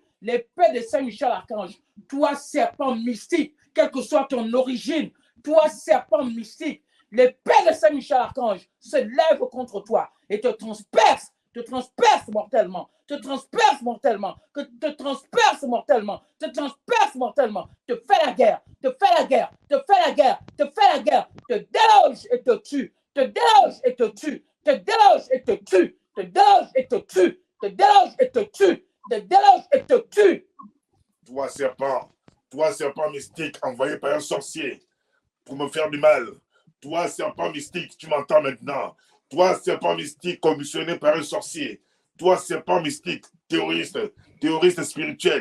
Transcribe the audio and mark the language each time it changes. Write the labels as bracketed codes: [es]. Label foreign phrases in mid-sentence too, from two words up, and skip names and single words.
[fr] L'épée de Saint-Michel-Archange, toi, serpent mystique, quelle que soit ton origine, toi, serpent mystique, l'épée de Saint-Michel-Archange se lève contre toi et te transperce mortellement, te transperce mortellement, te transperce mortellement, te transperce mortellement, te fait la guerre, te fait la guerre, te fait la guerre, te fait la guerre, te déloge et te tue, te déloge et te tue, te déloge et te tue, te déloge et te tue, te déloge et te tue, te déloge et te tue. Toi, serpent mystique envoyé par un sorcier pour me faire du mal. Toi, serpent mystique, tu m'entends maintenant. Toi, serpent mystique commissionné par un sorcier. Toi, serpent mystique, terroriste spirituel.